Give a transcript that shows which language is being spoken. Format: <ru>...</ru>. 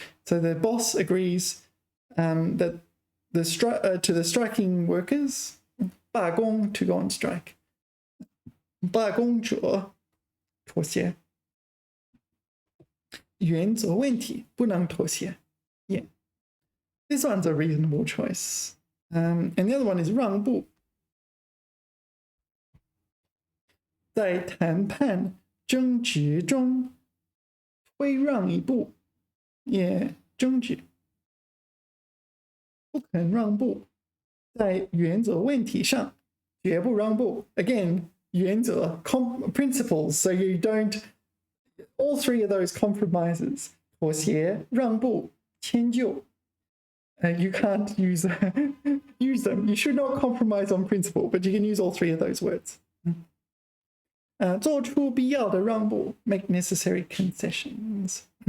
<en>So the boss agrees that to the striking workers, 罢工 to go on strike.</en> <zh>罢工者妥协. 原则问题不能妥协.Yeah.</zh> <en>This one's a reasonable choice. And the other one is 让步.</en> <zh>在谈判争执中推让一步.</zh> <en>Yeah, 争执.</en> <zh>不肯让步. 在原则问题上绝不让步.</zh> <en>Again, 原则 principles, so you don't, all three of those compromises. 妥协, 让步, 迁就.You can't use them. You should not compromise on principle, but you can use all three of those words.</en> <zh>做出必要的让步,</zh> <en>make necessary concessions.</en>